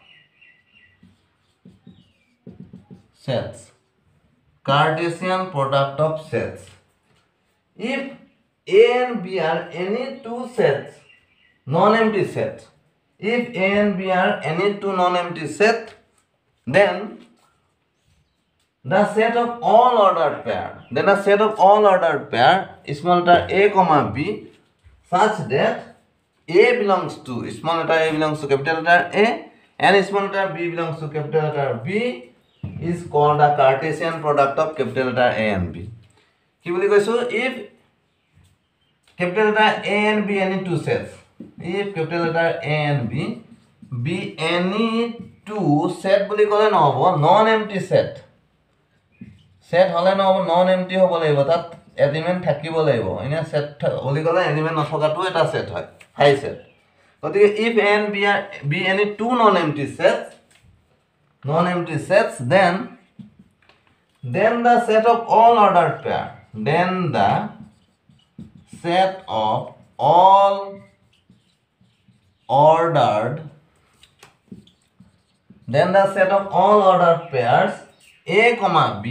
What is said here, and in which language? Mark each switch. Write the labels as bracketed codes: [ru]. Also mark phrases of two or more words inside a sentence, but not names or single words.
[en] sets if a and b are any two sets non-empty sets if a and b are any two non-empty sets then the set of all ordered pair small letter a comma b such that a belongs to small letter a belongs to capital letter A and small letter b belongs to capital letter B is called the Cartesian product of capital letter A and B. [as] কি বুলি কৈছো [en] if capital letter A and B any two sets if capital letter A and B be any two set [as] বুলি ক'লে নহব [en] non empty set [as] হলে নহব [en] non empty [as] হ'ব লাগিব তাত এলিমেন্ট থাকিব লাগিব এনে সেট বুলি ক'লে এলিমেন্ট নথকাটো এটা সেট হয় [en] high set. But if A and B are any two non-empty sets, then the set of all ordered pair. Then the set of all ordered pairs A comma